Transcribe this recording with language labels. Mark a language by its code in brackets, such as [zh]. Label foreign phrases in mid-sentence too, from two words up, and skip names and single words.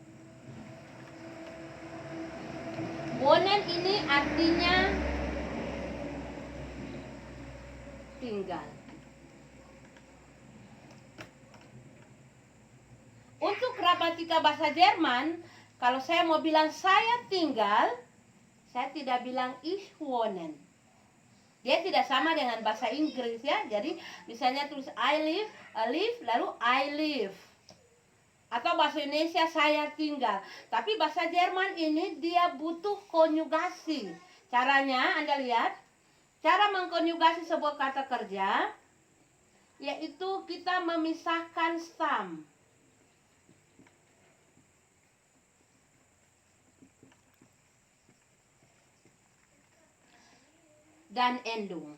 [id] Wonen ini artinya tinggal. Untuk gramatika bahasa Jerman, kalau saya mau bilang saya tinggal, saya tidak bilang [de] ich wohnen. [id] Dia tidak sama dengan bahasa Inggris ya. Jadi misalnya tulis [en] I live, [id] lalu [en] I live. [id] Atau bahasa Indonesia saya tinggal. Tapi bahasa Jerman ini dia butuh konjugasi. Caranya Anda lihat, cara mengkonjugasi sebuah kata kerja yaitu kita memisahkan stam dan endung.